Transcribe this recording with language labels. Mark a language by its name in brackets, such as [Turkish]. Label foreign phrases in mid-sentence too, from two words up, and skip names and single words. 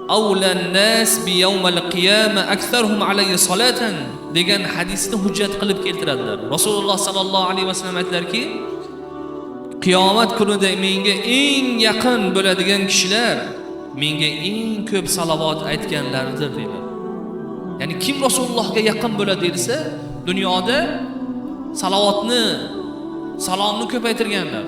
[Arabic] أولى الناس بي يوم القيامة أكثرهم عليه صلاة [Uzbek] degan hadisni hujjat qilib keltiradilar. Rasululloh [Arabic] صلى الله عليه وسلم [Uzbek] aytlarki, qiyomat kunida menga eng yaqin bo'ladigan kishilar menga eng ko'p salovat aytganlardir deydilar. Ya'ni kim Rasulullohga yaqin bo'ladi desa, dunyoda salomni ko'paytirganlar.